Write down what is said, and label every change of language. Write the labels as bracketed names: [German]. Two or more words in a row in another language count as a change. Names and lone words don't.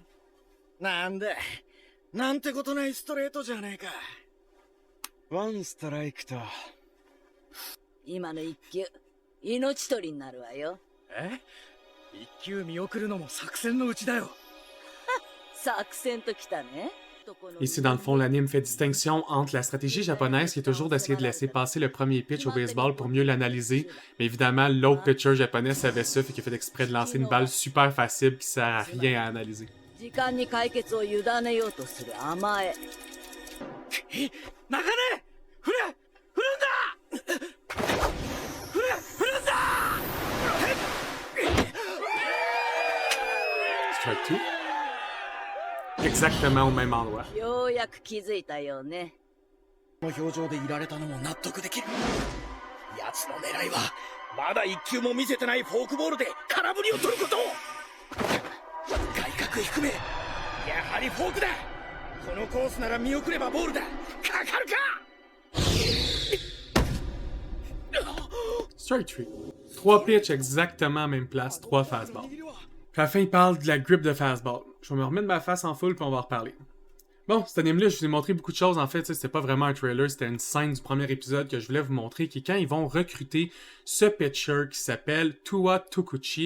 [Japanese] なんだなんてことないストレートじゃねえか。ワンストライクと。今の一球命取りになるわよ。え？一球見送るのも作戦のうちだよ。作戦ときたね。 [French] Ici, dans le fond, l'anime fait distinction entre la stratégie japonaise qui est toujours d'essayer de laisser passer le premier pitch au baseball pour mieux l'analyser. Mais évidemment, l'autre pitcher japonais savait ça, fait qu'il a fait exprès de lancer une balle super facile qui sert à rien à analyser. [Japanese] 時間に解決を委ねようとする甘え。中根、振るんだ。振るんだ。 [English] Strike two? [French] Exactement au même endroit. [Japanese] ようやく気づいたようね。この表情でいられたのも納得できる。奴の狙いはまだ一球も見せてないフォークボールで空振りを取ること。外角低め、やはりフォークだ。このコースなら見送ればボールだ。かかるか。 [English] Strike three. [French] 3 pitches exactement à la même place, 3 fastballs. Puis à la fin, il parle de la grip de fastball. Je vais me remettre ma face en full puis on va en reparler. Bon, cet anime-là, je vous ai montré beaucoup de choses. En fait, c'était pas vraiment un trailer, c'était une scène du premier épisode que je voulais vous montrer, qui est quand ils vont recruter ce pitcher qui s'appelle Tua Tokuchi.